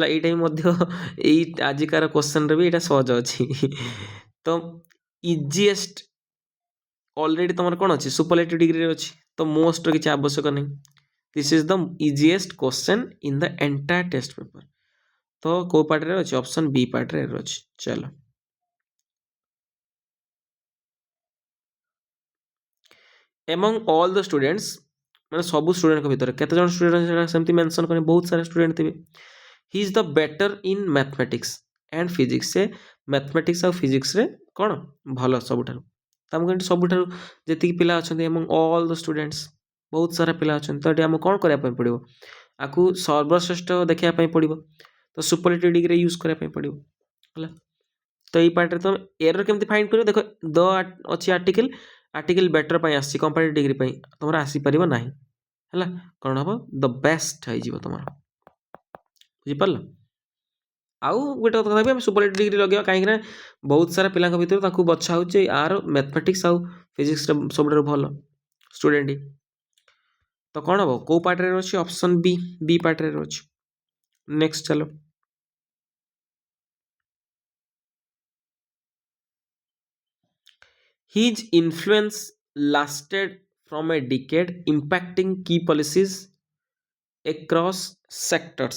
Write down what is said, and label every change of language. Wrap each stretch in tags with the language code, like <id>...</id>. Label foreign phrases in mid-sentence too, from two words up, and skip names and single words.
<or>ଏଇଟା ବି ମଧ୍ୟ ଏଇ ଆଜିକାର କ୍ୱେଶ୍ଚନ୍ରେ ବି ଏଇଟା ସହଜ ଅଛି। ତ ଇଜିଏଷ୍ଟ ଅଲରେଡ଼ି ତୁମର କ'ଣ ଅଛି</or> <en>superlative degree</en> <or>ଅଛି, ତ ମୋଷ୍ଟର କିଛି ଆବଶ୍ୟକ ନାହିଁ।</or> <en>this is the easiest question in the entire text paper.</en> <or>ତ କେଉଁ ପାର୍ଟରେ ଅଛି? ଅପସନ୍ ବି ପାର୍ଟରେ ଅଛି। ଚାଲ</or> <en>among all the students</en> <or>ମାନେ ସବୁ ଷ୍ଟୁଡେଣ୍ଟଙ୍କ ଭିତରେ କେତେ ଜଣ ଷ୍ଟୁଡେଣ୍ଟ ସେଟା ସେମିତି ମେନସନ୍ କରି ବହୁତ ସାରା ଷ୍ଟୁଡେଣ୍ଟ ଥିବେ।</or> <en>he is the better in mathematics and physics.</en> <or>ସେ ମ୍ୟାଥମେଟିକ୍ସ ଆଉ ଫିଜିକ୍ସରେ କ'ଣ ଭଲ ସବୁଠାରୁ। ଆମକୁ ଏଠି ସବୁଠାରୁ ଯେତିକି ପିଲା ଅଛନ୍ତି</or> <en>among all the students</en> <or>ବହୁତ ସାରା ପିଲା ଅଛନ୍ତି, ତ ଏଠି ଆମକୁ କ'ଣ କରିବା ପାଇଁ ପଡ଼ିବ? ଆକୁ ସର୍ବଶ୍ରେଷ୍ଠ ଦେଖିବା ପାଇଁ ପଡ଼ିବ, ତ</or> <en>superlative degree</en> <or>ୟୁଜ୍ କରିବା ପାଇଁ ପଡ଼ିବ ହେଲା। ତ ଏଇ ପାର୍ଟରେ ତୁମେ ଏରର୍ କେମିତି ଫାଇଣ୍ଡ କରିବ? ଦେଖ ଦ ଅଛି ଆର୍ଟିକଲ ବେଟର ପାଇଁ ଆସିଛି,</or> <en>comparative degree</en> <or>ପାଇଁ ତୁମର ଆସିପାରିବ ନାହିଁ ହେଲା। କ'ଣ ହେବ?</or> <en>the best</en> <or>ହେଇଯିବ ତୁମର। ବୁଝିପାରିଲ? ଆଉ ଗୋଟେ କଥା କହିବି, ଆମେ</or> <en>superlative degree</en> <or>ଲଗେଇବା କାହିଁକିନା ବହୁତ ସାରା ପିଲାଙ୍କ ଭିତରୁ ତାଙ୍କୁ ବଛା ହେଉଛି ଆର ମ୍ୟାଥମେଟିକ୍ସ ଆଉ ଫିଜିକ୍ସରେ ସବୁଠାରୁ ଭଲ ଷ୍ଟୁଡେଣ୍ଟ। ତ କ'ଣ ହେବ? କେଉଁ ପାର୍ଟରେ ଅଛି? ଅପସନ୍ ବି ପାର୍ଟରେ ଅଛି।</or> <en>ନେକ୍ସଟ ଚାଲ His influence lasted from a decade, impacting key policies across sectors।</en>